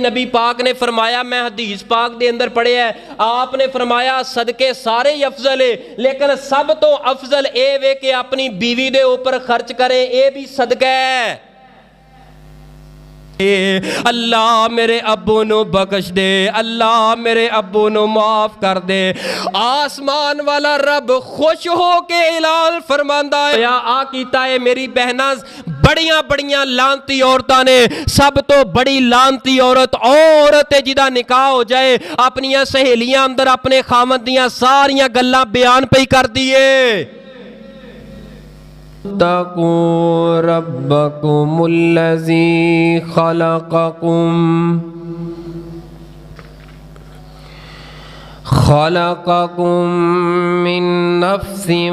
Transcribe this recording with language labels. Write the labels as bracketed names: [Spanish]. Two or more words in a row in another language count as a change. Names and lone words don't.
[Punjabi] نبی پاک نے فرمایا، میں حدیث پاک دے اندر پڑھیا ہے، آپ نے فرمایا صدقے سارے افضل ہے، لیکن سب تو افضل اے وے کہ اپنی بیوی دے اوپر خرچ کرے، اے بھی صدقہ ہے۔ اللہ میرے ابو نو بخش دے، اللہ میرے ابو نو معاف کر دے۔ آسمان والا رب خوش ہو کے اعلان فرماندا ہے، یا آ کیتا ہے میری بہناں بڑیاں بڑیاں لانتی عورتاں نے، سب تو بڑی لانتی عورت ہے جدا نکاح ہو جائے اپنیاں سہیلیاں اندر اپنے خامد دیاں ساریاں گلاں بیان پہ کر دیے۔ [Arabic] اتقوا ربکم الذی خلقکم من نفس